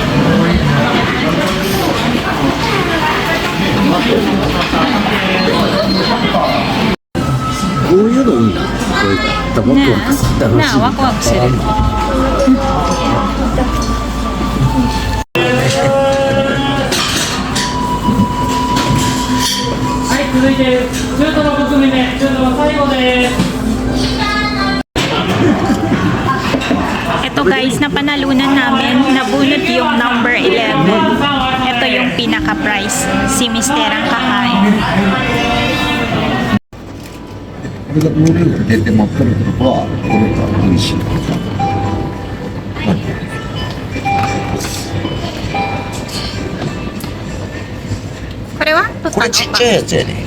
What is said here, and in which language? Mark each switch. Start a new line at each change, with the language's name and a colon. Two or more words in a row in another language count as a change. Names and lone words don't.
Japanese: こういうの多いな。こういったワクワクする楽しい。なあ、ワクワクする。続いて中トロ6組目、中トロ最後です。
Filipino: Ito guys, napanalunan namin, nabunot yung number 11. Ito yung pinaka-price, si Mister ang kakain.
Japanese: これがブルーが出て持ってるってことは、これが美味しい。これは取ったの？これちっちゃいやつやね。